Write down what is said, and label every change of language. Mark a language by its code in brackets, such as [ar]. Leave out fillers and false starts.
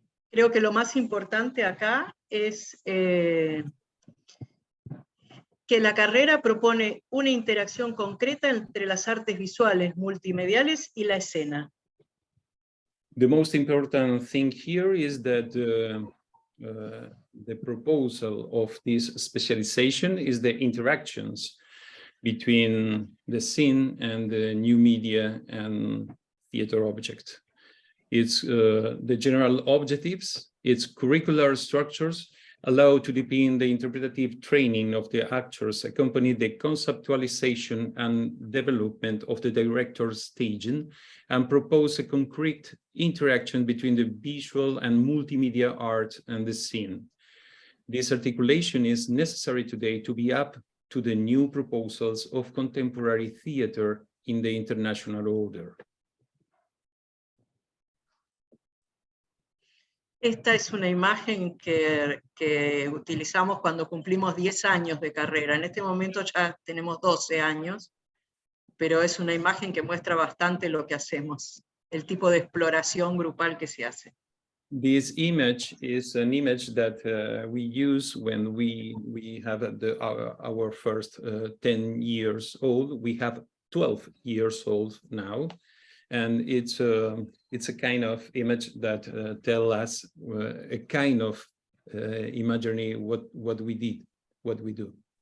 [es] Creo que lo más importante acá es que la carrera propone una interacción concreta entre las artes visuales, multimediales y la escena. [en] The most important thing here is that the proposal of this specialization is the interactions between the scene and the new media and theater object. Its the general objectives, its curricular structures allow to deepen the interpretative training of the actors, accompany the conceptualization and development of the director's staging, and propose a concrete interaction between the visual and multimedia art and the scene. This articulation is necessary today to be up to the new proposals of contemporary theater in the international order. [es] Esta es una imagen que utilizamos cuando cumplimos 10 años de carrera. En este momento ya tenemos 12 años, pero es una imagen que muestra bastante lo que hacemos, el tipo de exploración grupal que se hace. [en] This image is an image that we use when we have our first 10 years old. We have 12 years old now. And it's a kind of image that tell us a kind of imagining what we did, what we do.